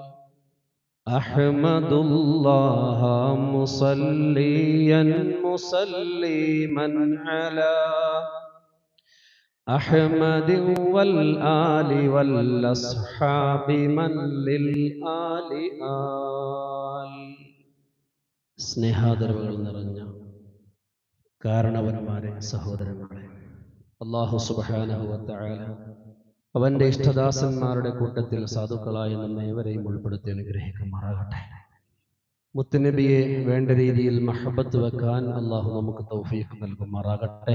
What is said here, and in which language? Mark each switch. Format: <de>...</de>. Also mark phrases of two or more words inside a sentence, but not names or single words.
<ar>أحمد الله مصليا مسلما على أحمد والآل والأصحاب من للآل آل.</ar> <ml>സ്നേഹാദരവുകൾ നിറഞ്ഞ കാരണവന്മാരെ, സഹോദരന്മാരെ,</ml> <ar>الله سبحانه وتعالى</ar> <ml>അവന്റെ ഇഷ്ടദാസന്മാരുടെ കൂട്ടത്തിൽ സാധുക്കളായ നമ്മേവരെയും ഉൾപ്പെടുത്തി അനുഗ്രഹിക്കുമാറാകട്ടെ. മുത്തുനബിയെ വേണ്ട രീതിയിൽ മഹബത്ത് വെക്കാൻ അല്ലാഹു നമുക്ക് തൗഫീഖ് നൽകുമാറാകട്ടെ.</ml>